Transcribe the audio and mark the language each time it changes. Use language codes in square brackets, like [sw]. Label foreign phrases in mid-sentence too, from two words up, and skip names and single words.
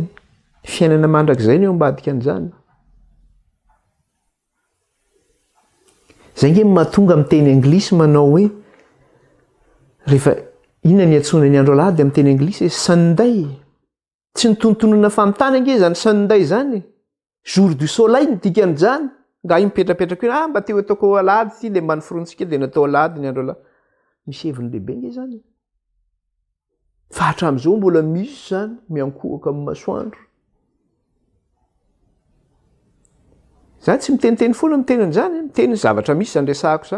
[mg] Fiainana mandrakizay ny eo ambadika an'izany. Zay nge mahatonga amin'ny teny anglisy manao hoe rehefa inona ny antsoina ny andro Alahady amin'ny teny anglisy? Sunday. Tsy ny tontonona famitana ange zany Sunday zany. [fr] Jour du soleil [mg] ny dikan'izany. Nga mipetrapetraka hoe mba teo ataoko Alahady ity dia mbany forontsika dia natao Alahady ny andro Alahady. Misy heviny lehibe nge zany. Fa hatramin'izao mbola misy zany miankohaka amin'ny masoandro. Zany tsy miteniteny foana miteny an'izany, miteny zavatra misy zany resahako zany.